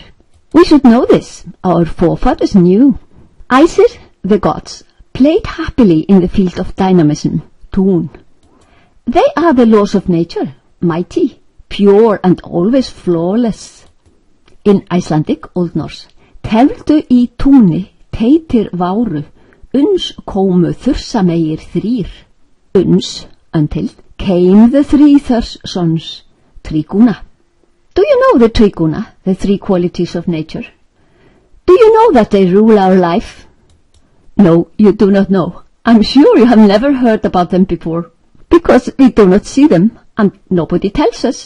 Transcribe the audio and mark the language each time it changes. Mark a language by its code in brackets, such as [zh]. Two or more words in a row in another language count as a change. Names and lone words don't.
[en] We should know this. Our forefathers knew. Æsir, the gods, played happily in the field of dynamism, tún. They are the laws of nature, mighty, pure and always flawless. In Icelandic, Old Norse, [non] tefldu í túni, teitir váru, uns komu þursamegir þrír. [en] Uns, until, came the three thirst sons, triguna. Do you know the triguna, the three qualities of nature? Do you know that they rule our life? No, you do not know. I'm sure you have never heard about them before, because we do not see them, and nobody tells us.